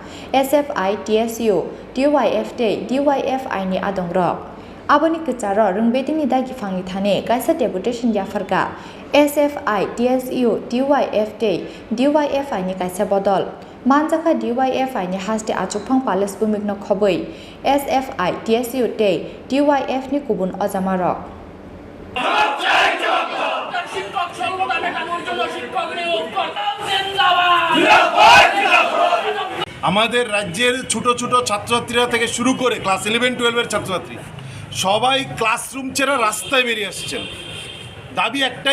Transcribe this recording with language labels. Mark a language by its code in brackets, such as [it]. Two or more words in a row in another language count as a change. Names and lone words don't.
[trp] SFI-DYFI ni adongrok aboni kwcharo Rwngbedekni dagi phangni thani kaisa deputation yafarka SFI-DYFI ni kaisa bodol manjaka DYFI ni haste achukphang palace bumik no khobui SFI-DYF ni kubun ojamarok [bn] আমাদের রাজ্যের ছোট ছোট ছাত্রছাত্রীরা থেকে শুরু করে ক্লাস 11-12 এর ছাত্রছাত্রী সবাই ক্লাসরুম ছেড়ে রাস্তায় বেরিয়ে আসছেন দাবি একটাই